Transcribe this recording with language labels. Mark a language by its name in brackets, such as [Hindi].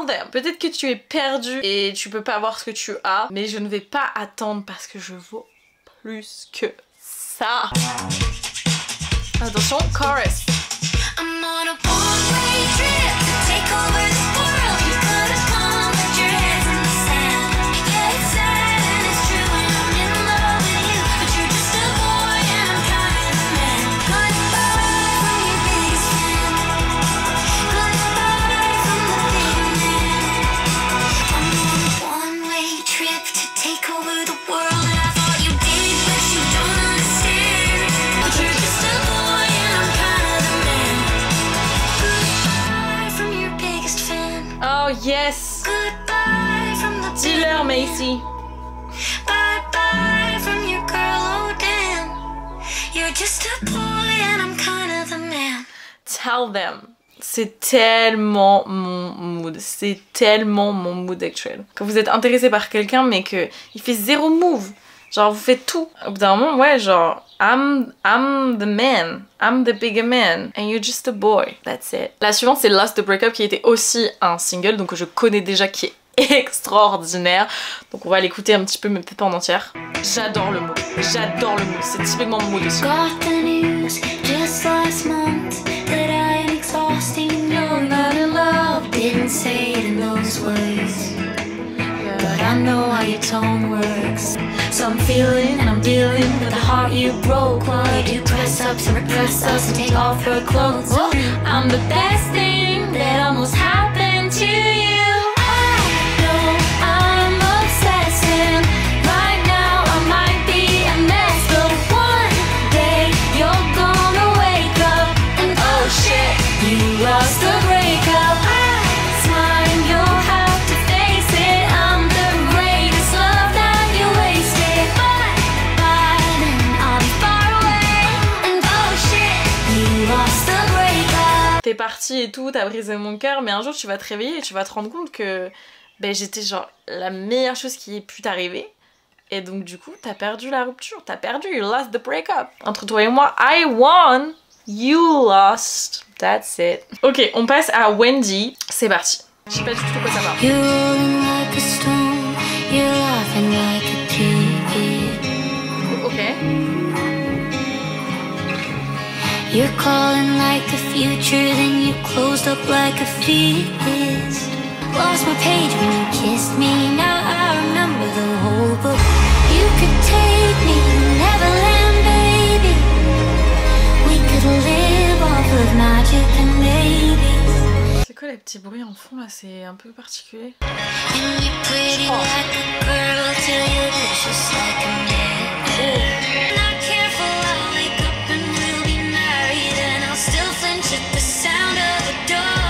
[French] Peut-être que tu es perdu et tu peux pas avoir ce que tu as, mais je ne vais pas attendre parce que je vaux plus que ça. Attention, chorus. [English] I'm on a one-way trip to take over the world. You could have come, but your head's in the sand. Yeah, it's sad and it's true, and I'm in love with you, but you're just a boy and I'm kind of a man. Goodbye from your biggest fan. Goodbye from the big man. I'm on a one-way trip to take over the world, and I thought you did, but you don't understand. But you're just a boy and I'm kind of the man. Goodbye from your biggest fan. Oh yes. Goodbye from the [French] Dis-leur, Macy. [English] Bye-bye from your girl, oh damn. You're just a boy and I'm kind of the man. Tell them. [French] C'est tellement mon mood. C'est tellement mon mood actuel. Quand vous êtes intéressé par quelqu'un mais que il fait zéro move. Genre vous faites tout. Au bout d'un moment, ouais, genre [English] I'm the man. I'm the bigger man. And you're just a boy. That's it. [French] La suivante c'est Lost the Breakup qui était aussi un single. Donc je connais déjà qui est extraordinaire. Donc on va l'écouter un petit peu mais peut-être pas en entière. J'adore le mood. J'adore le mood. C'est typiquement mon mood aussi. [English] Got the news just last month that I am exhausting. You're not in love. Didn't say it in those words, but I know how your tone works. So I'm feeling and I'm dealing with the heart you broke. Why do press ups and repress us and take off her clothes? I'm the best thing that almost happened to you. I know I'm obsessing. Right now I might be a mess, but one day you're gonna wake up and oh shit, you lost the breakup. It's mine, you'll have to face it. I'm the greatest love that you wasted. Bye, then I'll be far away. And oh shit, you lost the breakup. [French] T'es parti et tout, t'as brisé mon cœur, mais un jour tu vas te réveiller et tu vas te rendre compte que ben, j'étais genre la meilleure chose qui ait pu t'arriver. Et donc du coup, t'as perdu la rupture, t'as perdu, [English] you lost the breakup. [French] Entre toi et moi, [English] I won, you lost, that's it. [French] Ok, on passe à Wendy, c'est parti. Je sais pas du tout de quoi ça parle. [English] You're rolling like a stone, you're laughing like a kid. Ok. You're calling like the future, then you closed up like a fist. Lost my page when you kissed me, now I remember the whole book. You could take me to Neverland, baby. We could live off of magic and babies. [French] C'est quoi les petits bruits en fond là, c'est un peu particulier. [English] And you're pretty like a girl till you're vicious like a man. Not careful, I'll wake up and we'll be married, and I'll still flinch at the sound of a door.